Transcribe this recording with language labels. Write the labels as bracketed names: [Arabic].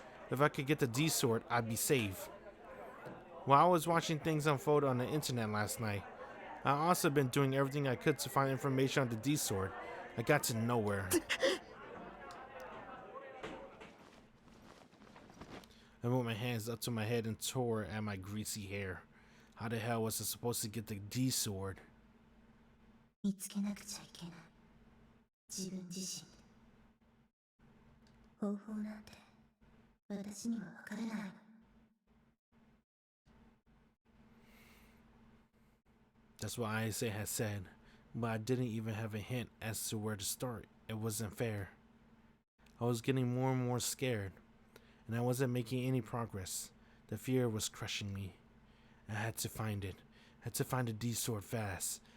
[English] If I could get the D-sword, I'd be safe. While I was watching things unfold on the internet last night, I also been doing everything I could to find information on the D-sword. I got to nowhere. I moved my hands up to my head and tore at my greasy hair. How the hell was I supposed to get the D-sword? [Japanese] 見つけなくちゃいけない。自分自身で。方法なんて私には分からないの。 [English] That's what ISA had said, but I didn't even have a hint as to where to start. It wasn't fair. I was getting more and more scared, and I wasn't making any progress. The fear was crushing me. I had to find it. I had to find the D-sword fast.